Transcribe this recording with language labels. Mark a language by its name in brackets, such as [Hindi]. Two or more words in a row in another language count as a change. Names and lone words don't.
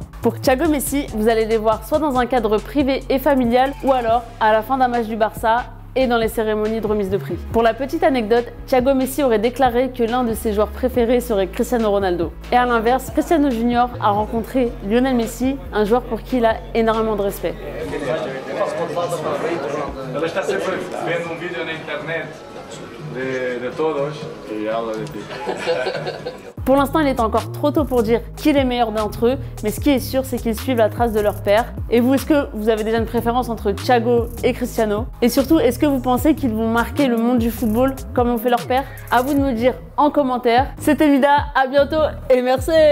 [French] Pour Thiago Messi, vous allez les voir soit dans un cadre privé et familial ou alors à la fin d'un match du Barça et dans les cérémonies de remise de prix. Pour la petite anecdote, Thiago Messi aurait déclaré que l'un de ses joueurs préférés serait Cristiano Ronaldo. Et à l'inverse, Cristiano Junior a rencontré Lionel Messi, un joueur pour qui il a énormément de respect. [Portuguese] Ela está sempre vendo vídeo na internet de todos et [Spanish] habla de ti. [French] Pour l'instant, il est encore trop tôt pour dire qui est le meilleur d'entre eux, mais ce qui est sûr, c'est qu'ils suivent la trace de leur père. Et vous, est-ce que vous avez déjà une préférence entre Thiago et Cristiano? Et surtout, est-ce que vous pensez qu'ils vont marquer le monde du football comme ont fait leur père? À vous de me le dire en commentaire. C'était Mida, à bientôt et merci.